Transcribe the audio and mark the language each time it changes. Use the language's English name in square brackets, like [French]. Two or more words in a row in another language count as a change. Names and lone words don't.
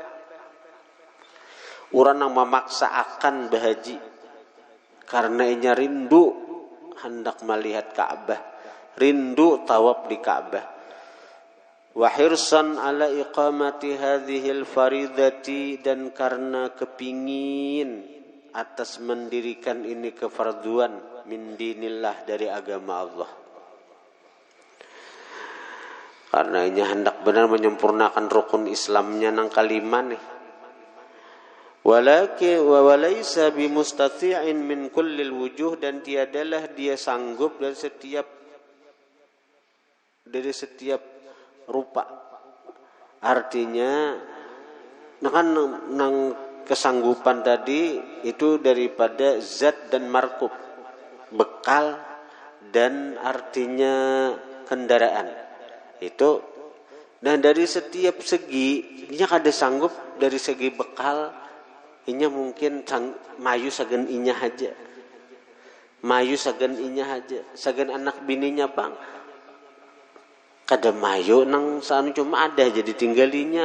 [Banjar] Orang yang memaksa akan berhaji karena inya rindu hendak melihat Ka'bah, rindu tawaf di Ka'bah. [Arabic] وحرصا على إقامة هذه الفريضة, [Banjar] dan karena kepingin atas mendirikan ini kefarduan [Arabic] من دين الله, [Banjar] dari agama Allah. Karena inya hendak benar menyempurnakan rukun Islamnya nang kalima nih. [Arabic] ولكن وليس بمستطيع من كل الوجوه, [Banjar] dan tiadalah dia sanggup dari setiap rupa. Artinya nang kesanggupan tadi itu daripada zat dan markub, bekal dan artinya kendaraan. Itu dan dari setiap segi inya kada sanggup dari segi bekal. Inya mungkin mayu sagan inya aja. Mayu sagan inya aja. Sagan anak bininya bang. Kada mayu nang sanu cuma ada jadi tinggalinya.